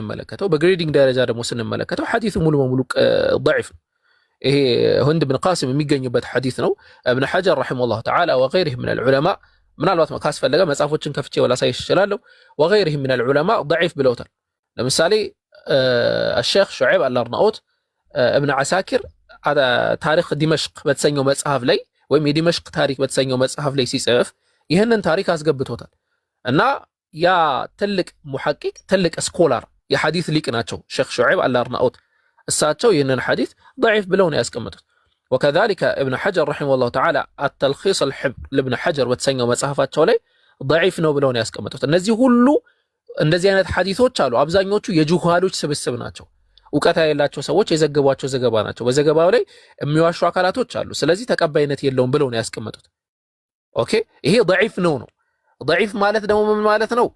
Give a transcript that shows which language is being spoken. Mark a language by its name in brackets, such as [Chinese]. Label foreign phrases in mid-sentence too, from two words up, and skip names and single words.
[Amharic] ስንመለከተው ሐዲሱ ሙሉ በሙሉ ضعيف ነው። ይሄ ህንድ ብን ቃሲም የሚገኙበት ሐዲስ ነው። እብነ ሐጀር [Arabic] رحمه الله تعالى وغيره من العلماء [Amharic] ምናልባት ካስፈለገ መጽሐፎችን ከፍቼ ወላሳይሽ እችላለሁ። [Arabic] وغيره من العلماء [Amharic] ضعيف ብለውታል። ለምሳሌ الشيخ شعيب الأرناؤوط ابن عساكر ታሪክ ዲመሽቅ በተሰኘው መጽሐፍ ላይ ወይም የዲመሽቅ ታሪክ በተሰኘው መጽሐፍ ላይ ሲጽፍ ይህንን ታሪክ አስገብቶታል። እና ያ ትልቅ ሙሐቂቅ ትልቅ ስኮላር የሐዲስ ሊቅ ናቸው ሼክ ሹዐይብ አልአርናኡት። እሳቸው ይህንን ሐዲስ ضعيف ብለው ነው ያስቀመጡት። وكذلك [Arabic] ابن حجر رحمه الله تعالى التلخيص الحبر لابن حجر [Amharic] በተሰኘው መጽሐፋቸው ላይ ضعيف ነው ብለው ነው ያስቀመጡት። እነዚህ ሁሉ እንደዚህ አይነት ሐዲሶች አሉ። አብዛኞቹ የጁሃሎች ስብስብ ናቸው። ዕውቀት ያላቸው ሰዎች የዘገቧቸው ዘገባ ናቸው። በዘገባው ላይ የሚዋሹ አካላቶች አሉ። ስለዚህ ተቀባይነት የለውም ብለው ነው ያስቀመጡት። ኦኬ ይሄ ضعيف ነው። ضعيف ማለት ደግሞ ምን ማለት ነው?